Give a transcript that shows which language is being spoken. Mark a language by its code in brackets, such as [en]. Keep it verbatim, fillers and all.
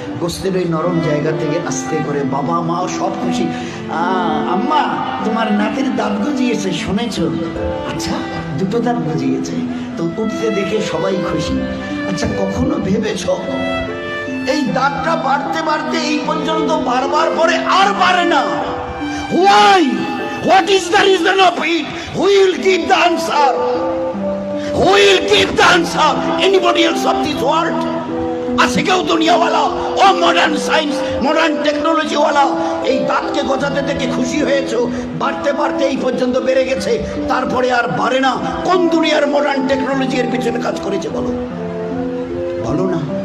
[bn] গোস্তের ওই নরম জায়গা থেকে আস্তে করে, বাবা মা সব খুশি, আম্মা তোমার নাতির দাঁত গজিয়েছে শুনেছ? আচ্ছা দুটো দাঁত গজিয়েছে তো, উঠতে দেখে সবাই খুশি। আচ্ছা কখনো ভেবেছ এই দাঁতটা বাড়তে বাড়তে এই পর্যন্ত বারবার পরে আর বাড়ে না? [en] Why? What is the reason of it? Who will give the answer? Who will give the answer? Anybody else of this world? [bn] আজকে কেউ দুনিয়াওয়ালা ও মডার্ন সায়েন্স মডার্ন টেকনোলজিওয়ালা এই দাঁতকে গজাতে থেকে খুশি হয়েছ, বাড়তে বাড়তে এই পর্যন্ত বেড়ে গেছে, তারপরে আর বাড়ে না। কোন দুনিয়ার মডার্ন টেকনোলজির পিছনে কাজ করেছে বলো, বলো না?